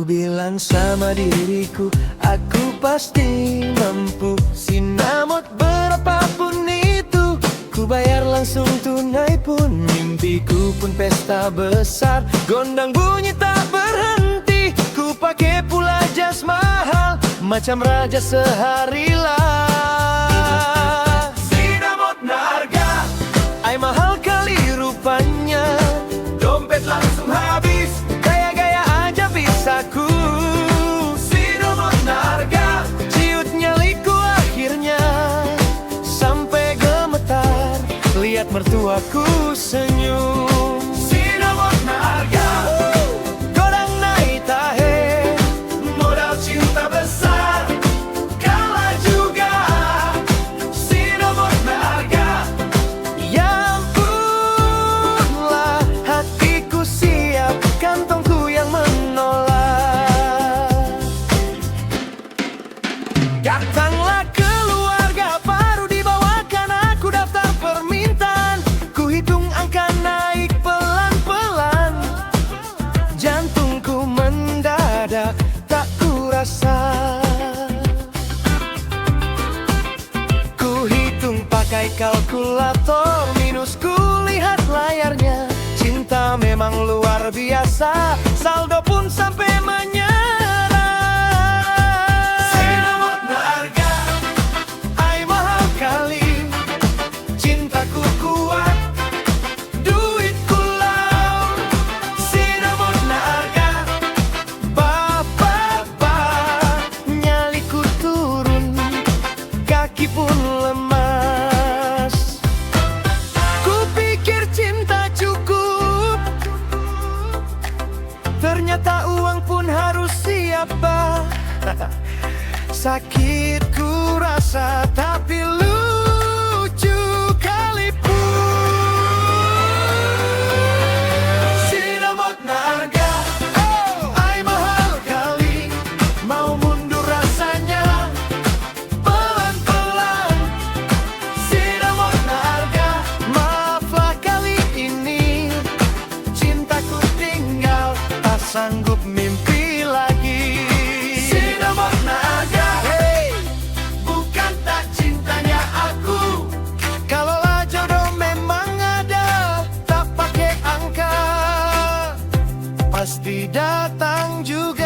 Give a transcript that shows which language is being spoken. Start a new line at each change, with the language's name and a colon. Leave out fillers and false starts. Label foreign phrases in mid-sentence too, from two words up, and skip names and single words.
Indonesian: bilang sama diriku Aku pasti mampu Sinamot berapapun itu Ku bayar langsung tunai pun Mimpiku pun pesta besar Gondang bunyi tak berhenti Ku pakai pula jas mahal Macam raja seharilah
Batak Toba: Sinamot na harga
Indonesian: Ay mahal kali rupanya Dompet langsung habis Gaya-gaya aja bisaku
Batak Toba: Sinamot na harga
Indonesian: Ciut nyaliku akhirnya Sampai gemetar mertuaku senyum.
Batak Toba: Sinamot na harga, godang naik tahe,
Indonesian: modal cinta besar kalah juga.
Batak Toba: Sinamot na harga,
Indonesian: ya ampunlah, hatiku siap, kantongku yang menolak. Datanglah keluarga baru, dibawakan aku daftar permintaan. Ku hitung angka naik pelan-pelan, jantungku mendadak tak kurasa. Ku hitung pakai kalkulator, minus ku lihat layarnya. Cinta memang luar biasa, saldo pun sampai menyerah.
Batak Toba: Sinamot na harga,
Indonesian: ay mahal kali. Cintaku kuat, duitku laut.
Batak Toba: Sinamot na harga,
Indonesian: nyaliku turun, kaki pun lemas. Kupikir cinta cukup, ternyata uang pun harus siapa. Sakit ku rasa tapi lucu kali pun.
Batak Toba: Sinamot na harga,
Indonesian: ay mahal kali. Mau mundur rasanya pelan-pelan.
Batak Toba: Sinamot na harga,
Indonesian: maaflah kali ini. Cintaku tinggal, tak sanggup mimpi lagi.
Batak Toba: Sinamot na harga,
Indonesian: hey, bukan tak cintanya aku. Kalaulah jodoh memang ada, tak pakai angka, pasti datang juga.